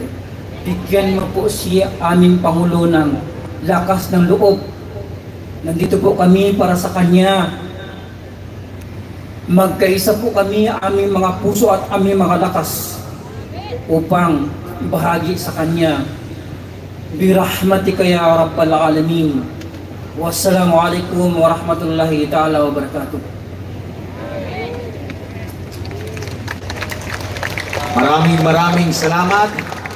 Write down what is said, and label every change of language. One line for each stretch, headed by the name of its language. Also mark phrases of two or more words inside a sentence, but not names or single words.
Filipino: Bigyan mo po siya, aming Pangulo, ng lakas ng loob. Nandito po kami para sa Kanya. Magkaisa po kami, aming mga puso at aming mga lakas upang ibahagi sa Kanya.
Arabic: برحمتك يا رب العالمين. والسلام عليكم ورحمة الله تعالى وبركاته.
Filipino: Maraming salamat.